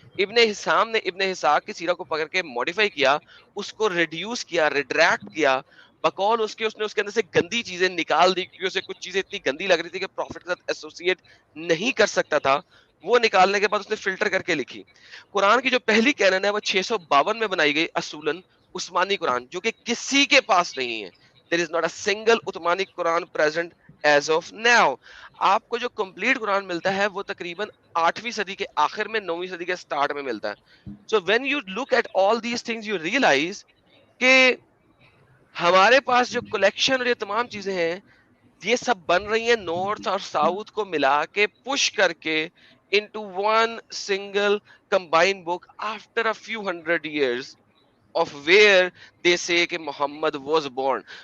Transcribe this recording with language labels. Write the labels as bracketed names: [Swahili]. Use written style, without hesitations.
[Urdu] ابن ہشام نے ابن اسحاق کی سیرہ کو پکڑ کے موڈیفائی کیا، اس کو ریڈیوس کیا، ریڈریکٹ کیا، بقول اس نے اس کے اندر سے گندی چیزیں نکال دی، کیونکہ اسے کچھ چیزیں اتنی گندی لگ رہی تھی کہ پروفٹ کے ساتھ ایسوسیٹ نہیں کر سکتا تھا. وہ نکالنے کے بعد اس نے فلٹر کر کے لکھی. قرآن کی جو پہلی کینن ہے وہ 652 میں بنائی گئی، اصولاً عثمانی قرآن، جو کہ کسی کے پاس نہیں ہے. [English] There is not a single Uthmani Quran present as of now. [Urdu] آپ کو جو کمپلیٹ قرآن ملتا ہے وہ تقریباً 8ویں صدی کے آخر میں، 9ویں صدی کے سٹارٹ میں ملتا ہے. [English] So when you look at all these things you realize [Urdu] کہ ہمارے پاس جو کلیکشن اور یہ تمام چیزیں ہیں، یہ سب بن رہی ہیں نارتھ اور ساؤتھ کو ملا کے، پش کر کے [English] into one single combined book after a few hundred years of where they say [Urdu] کہ [English] Muhammad was born.